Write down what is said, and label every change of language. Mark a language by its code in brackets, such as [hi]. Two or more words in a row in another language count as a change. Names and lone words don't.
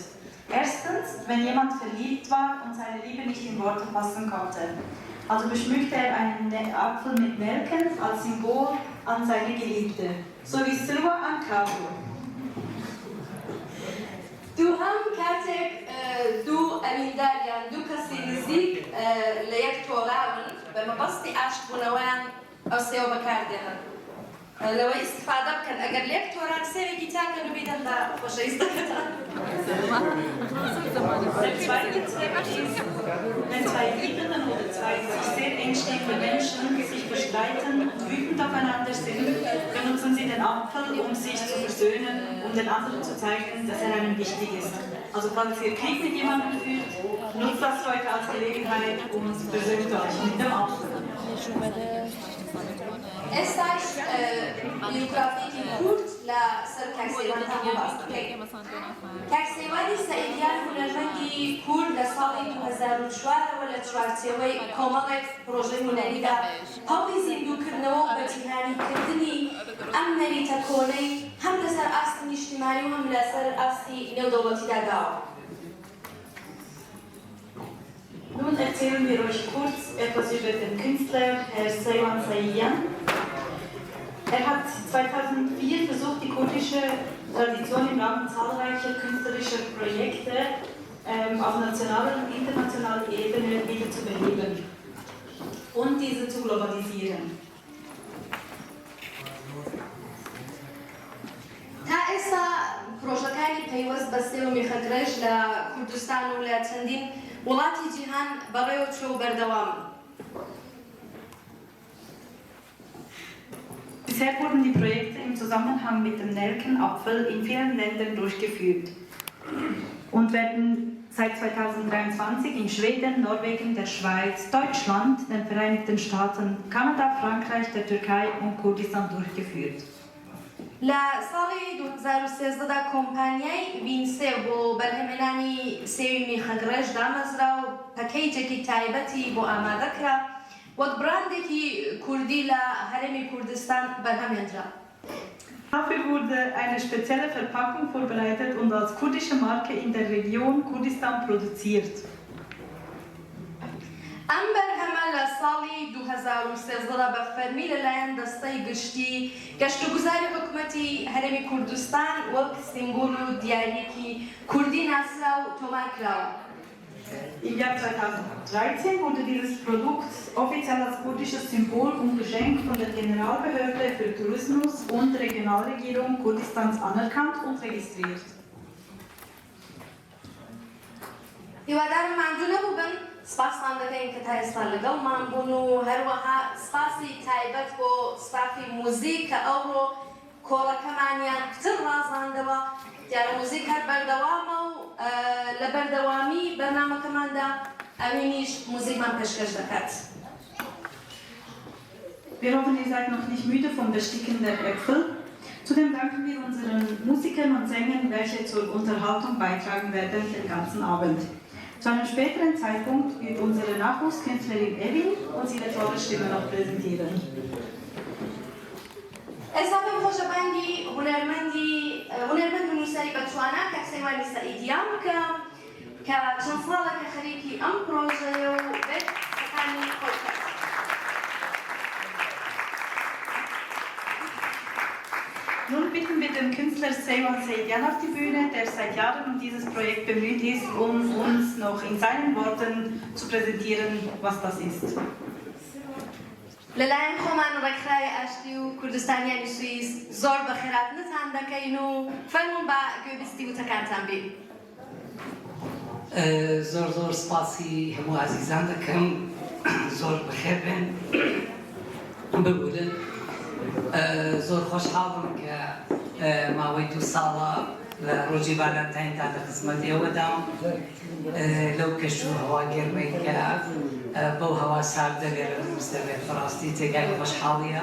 [de] Erstens, wenn jemand verliebt war und seine Liebe nicht in Worte fassen konnte. Also beschmückte er einen Apfel mit Nelken als Symbol an seine Geliebte. So wie Sirwa an Kabul. [ckb] Du هم کاتێک دوو ئەمینداریان دوو کەسی نزیک لە یەک تۆڵاون بە مەبەستی ئاشتبوونەوەیان ئەو سێوە بەکاردێنن لەوەی ئیستفادە بکەن ئەگەر لە یەک تۆڕان سێوێکی تاکەن و بیدەن بە خۆشەویستەکەتان. [de] Der zweite Zweck ist, wenn zwei Liebenden oder zwei sich sehr eng stehende Menschen sich bestreiten und wütend aufeinander sind, benutzen sie den Apfel, um sich zu versöhnen, um den anderen zu zeigen, dass er einem wichtig ist. Also falls ihr Krieg mit jemandem führt, nutzt das heute als Gelegenheit und versöhnt euch mit dem Apfel. [ckb] ئێستاش بیوگرافیەکی کورد لە سەر کاکسێوانتان باس دەکەین. کاکسێوانی سەعیدیان هونەرمەندی کورد لە ساڵی 2004ەوە لە چوارچێوەی کۆمەڵێک پرۆژەی هونەریدا هەوڵی زیندووکردنەوە و بەجیهانیکردنی ئەم نەریتە کۆنەی هەم لەسەر ئاستی نیشتیمانی و هەم لەسەر ئاستی نێودەوڵەتیدا داوە. [de] Nun erzählen wir euch kurz etwas über den Künstler Herr Seyvan Saidyan. Er hat 2004 versucht, die kurdische Tradition im Rahmen zahlreicher künstlerischer Projekte auf nationaler und internationaler Ebene wieder zu beleben und diese zu globalisieren. [ckb] تا ئێستا پرۆژەکانی پەیوەست بە سێوە میخەگرەش لە کوردستان و لە چەندین وڵاتی جیهان بەڕێوە چوە و بەردەوام. [de] Bisher wurden die Projekte im Zusammenhang mit dem Nelkenapfel in vielen Ländern durchgeführt und werden seit 2023 in Schweden, Norwegen, der Schweiz, Deutschland, den Vereinigten Staaten, Kanada, Frankreich, der Türkei und Kurdistan durchgeführt. [ckb] لە ساڵی 2013دا کۆمپانیای وینسێ بۆ بەرهەمێنانی سێوی میخەگرەش دامەزرا و پەکەیجێکی تایبەتی بۆ ئامادەکرا وەک براندێکی کوردی لە هەرێمی کوردستان بەرهەمهێنرا. [de] Dafür wurde eine spezielle Verpackung vorbereitet und als kurdische Marke in der Region Kurdistan produziert. [ckb] ئەم بەرهەمە لە ساڵی 2013دا بە فەرمی لەلایەن دەستەی گشتی گەشتوگوزاری حکوومەتی هەرێمی کوردستان وەک سیمبۆل و دیاریەکی کوردی ناسرا و تۆمار کراوە. [de] Im Jahr 2013 wurde dieses Produkt offiziell als kurdisches Symbol und Geschenk von der Generalbehörde für Tourismus und Regionalregierung Kurdistans anerkannt und registriert. [ckb] هیوادارم ماندوو نەبوو بن سپاسان دەکەین کە تا ئێستا لەگەڵمان بوون و هەروەها سپاسی تایبەت بۆ سپافی موزیک کە ئەوڕۆ کۆڵەکەمانیان پتر ڕازاندەوە دیارە موزیک هەر بەردەوامە و لە بەردەوامی بەرنامەکەماندا ئەوینیش موزیکمان پێشکەش دەکات. [de] Wir hoffen, ihr seid noch nicht müde vom Besticken der Äpfel. Zudem danken wir unseren Musikern und Sängern, welche zur Unterhaltung beitragen werden den ganzen Abend. Zu einem späteren Zeitpunkt wird unsere Nachwuchskünstlerin Evin uns ihre tolle Stimme noch präsentieren. [ckb] ئێستا پێم خۆشە بانگی هونەرمەند و نووسەری بەتوانە کاکسەیوانی سەعیدیان بکەم کە چەند ساڵێکە خەریکی ئەم پرۆژەیە و بێت سەکانی خۆی کرد. [de] Nun bitten wir den Künstler Seyvan Saidyan auf die Bühne, der seit Jahren um dieses Projekt bemüht ist, um uns noch in seinen Worten zu präsentieren, was das ist. [ckb] لەلایەن خۆمان ڕێکخراوی ئاشتی و کوردستانیانی سوئیس زۆر بە خێراتنتان دەکەین و فەرموون بە گوێبیستی وتەکانتان بێ. زۆر سپاسی هەموو عەزیزان دەکەم زۆر بەخێر بێن ببورن زۆر خۆشحاڵم کە ماوەی 2 ساڵە لە ڕۆژی ڤالەنتایندا لە خزمەت ئێوەدام لەو کەش و هەوا گەرمەی کە بەو هەوا ساردە لێرە دروست دەبێت بەڕاستی تێگای خۆشحاڵیە.